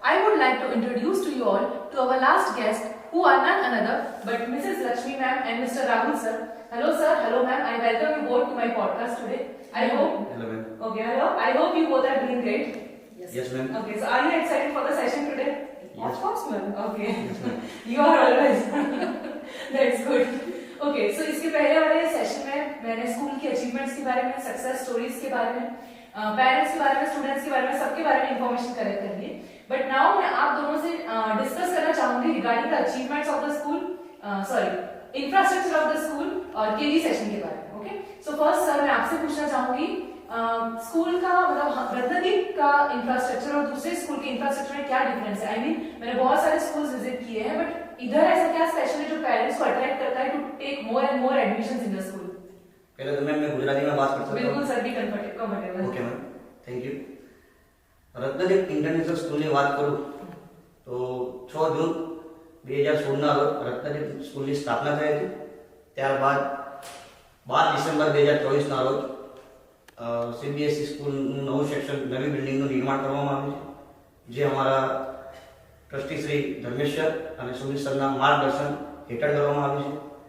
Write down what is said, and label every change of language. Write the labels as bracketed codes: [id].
[en] I would like to introduce to you all to our last guest, who are none another but Mrs. Lakshmi ma'am and Mr. Rahul sir. Hello sir, hello ma'am. I welcome you both to my podcast today. I hope. Hello, ma'am. Okay, hello. I hope you both are doing great. Yes, ma'am. Okay, so are you excited for the session today? Yes. Of course, ma'am. Okay. Yes, ma'am. You are always. That's good. [hi] Okay, so इसके पहले वाले session में मैंने school की achievements के बारे में, success stories के बारे में, पेरेंट्स के बारे में, स्टूडेंट्स के बारे में, सबके बारे में इंफॉर्मेशन कलेक्ट कर ली। बट नाउ मैं आप दोनों से डिस्कस करना चाहूंगी [en] regarding the achievements of the school, [hi] infrastructure of the school और केजी सेशन के बारे में। ओके, सो फर्स्ट सर मैं आपसे पूछना चाहूंगी स्कूल का मतलब रत्नदीप का इंफ्रास्ट्रक्चर और दूसरे स्कूल के इंफ्रास्ट्रक्चर में क्या डिफरेंस है? [en] I mean [hi] मैंने बहुत सारे स्कूल्स विजिट किए हैं, बट इधर ऐसा क्या स्पेशल है जो पेरेंट्स को अट्रैक्ट करता है [en] To take more and more admissions in the school? [hi] पहले तो मैं गुजराती में बात कर सकता हूं? बिल्कुल सर, भी comfortable. Okay ma'am, thank you. [gu] Ratnadeep international સ્કૂલની વાત કરું તો 6 જૂન 2016 ના રોજ રત્નદીપ સ્કૂલની સ્થાપના થઈ હતી। ત્યારબાદ 12 ડિસેમ્બર 2024 ના રોજ સીબીએસઈ સ્કૂલનું નવું સેક્શન નવી બિલ્ડિંગનું નિર્માણ કરવામાં આવ્યું છે, જે અમારા ટ્રસ્ટી શ્રી ધર્મેશ સર અને સુમિત સરના માર્ગદર્શન હેઠળ કરવામાં આવ્યું છે।